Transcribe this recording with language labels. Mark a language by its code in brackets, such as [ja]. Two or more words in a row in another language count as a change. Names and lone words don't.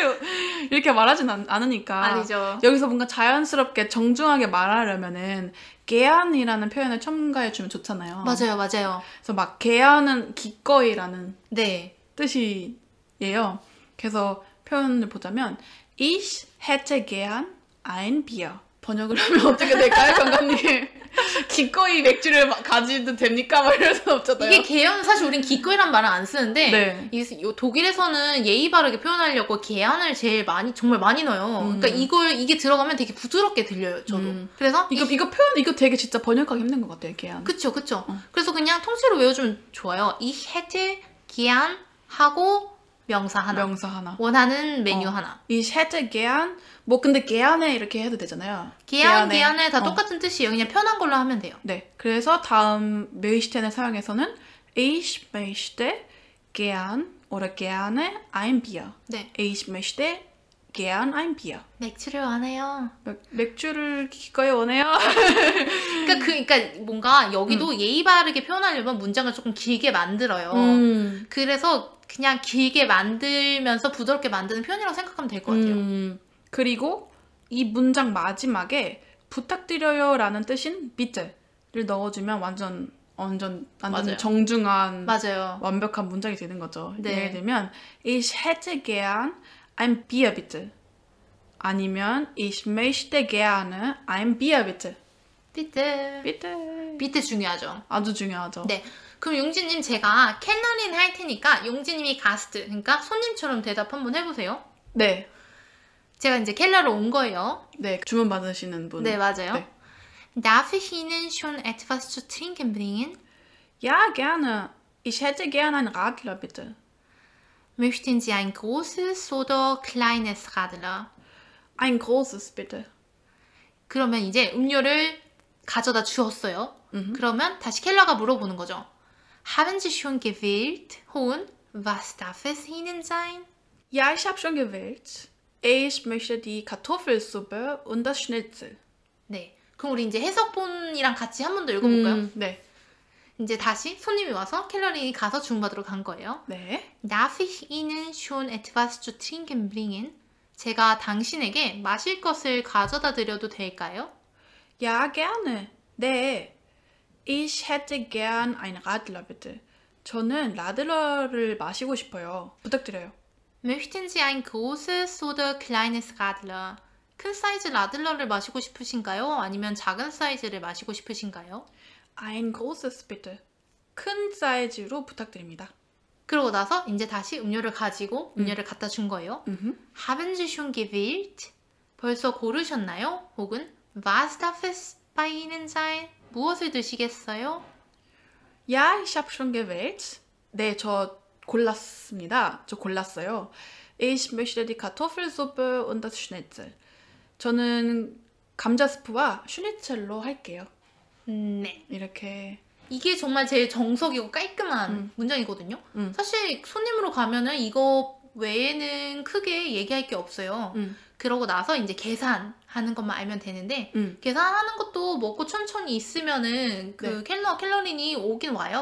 [ko] 이렇게 말하진 않으니까. 아니죠. 여기서 뭔가 자연스럽게 정중하게 말하려면은 개안이라는 표현을 첨가해주면 좋잖아요. 맞아요. 그래서 막 개안은 기꺼이라는 네. 뜻이에요. 그래서 표현을 보자면 [de] Ich hätte gern ein Bier. [ko] 번역을 하면 어떻게 될까요, 건강님? 기꺼이 맥주를 가지도 됩니까? 막 이럴 순 없잖아요. 이게 개연 사실 우린 기꺼이란 말은 안 쓰는데 네. 독일에서는 예의 바르게 표현하려고 개안을 제일 정말 많이 넣어요. 그러니까 이게 들어가면 되게 부드럽게 들려요. 저도. 그래서 이거 되게 진짜 번역하기 힘든 것 같아요, 개안. 그쵸. 그래서 그냥 통째로 외워주면 좋아요. [de] Ich hätte gern [ko] 하고 명사 하나. 원하는 메뉴 하나. [de] Ich hätte gern [ko] 뭐 근데 게안에 이렇게 해도 되잖아요. 게안에 다 똑같은 뜻이에요. 그냥 편한 걸로 하면 돼요. 네. 그래서 다음 möchten을 사용해서는 [de] Ich möchte gern oder gerne ein Bier. [ko] 네. [de] Ich möchte gern ein Bier. [ko] 맥주를 원해요. 맥주를 기꺼이 원해요. 그러니까 뭔가 여기도 예의 바르게 표현하려면 문장을 조금 길게 만들어요. 그래서 그냥 길게 만들면서 부드럽게 만드는 표현이라고 생각하면 될 것 같아요. 그리고 이 문장 마지막에 부탁드려요라는 뜻인 bitte를 넣어주면 완전 맞아요. 정중한 맞아요. 완벽한 문장이 되는 거죠. 네. 예를 들면 [de] Ich hätte gern ein Bier bitte. 아니면 Ich möchte gerne ein Bier bitte. [ko] 비트 중요하죠. 아주 중요하죠. 네. 그럼 용진님 제가 캘러린 할 테니까 용진님이 가스트, 그러니까 손님처럼 대답 한번 해보세요. 네. 제가 이제 켈러로 온 거예요. 네, 주문 받으시는 분. 네, 맞아요. 네. [de] Darf ich Ihnen schon etwas zu trinken bringen? Ja, gerne. Ich hätte gern einen Radler, bitte. Möchten Sie ein großes oder kleines Radler? Ein großes, bitte. [ko] 그러면 이제 음료를 가져다 주었어요. 그러면 다시 켈러가 물어보는 거죠. [de] Haben Sie schon gewählt? 혹은 Was darf es Ihnen sein? Ja, ich habe schon gewählt. Ich möchte die Kartoffelsuppe und das Schnitzel. [ko] 네. 그럼 우리 이제 해석본이랑 같이 한 번 더 읽어볼까요? 네. 이제 다시 손님이 와서 켈러린이 가서 주문받으러 간 거예요. 네. [de] Darf ich Ihnen schon etwas zu trinken bringen? [ko] 제가 당신에게 마실 것을 가져다 드려도 될까요? [de] Ja, gerne. 네. Ich hätte gern ein Radler, bitte. [ko] 저는 라들러를 마시고 싶어요. 부탁드려요. [de] Möchten Sie ein großes oder kleines Radler? [ko] 큰 사이즈 라들러를 마시고 싶으신가요? 아니면 작은 사이즈를 마시고 싶으신가요? [de] Ein großes, bitte. [ko] 큰 사이즈로 부탁드립니다. 그러고 나서 이제 다시 음료를 가지고 음료를 갖다 준 거예요. [de] Haben Sie schon gewählt? [ko] 벌써 고르셨나요? [de] 혹은 Was darf es bei Ihnen sein? [ko] 무엇을 드시겠어요? [de] Ja, ich habe schon gewählt. [ko] 네, 저 골랐습니다. 저 골랐어요. [de] Ich möchte die Kartoffelsuppe und das Schnitzel. [ko] 저는 감자 스프와 슈니첼로 할게요. 네. 이렇게. 이게 정말 제일 정석이고 깔끔한 문장이거든요. 사실 손님으로 가면은 이거 외에는 크게 얘기할 게 없어요. 그러고 나서 이제 계산하는 것만 알면 되는데 계산하는 것도 먹고 천천히 있으면은 그 켈러린이 오긴 와요.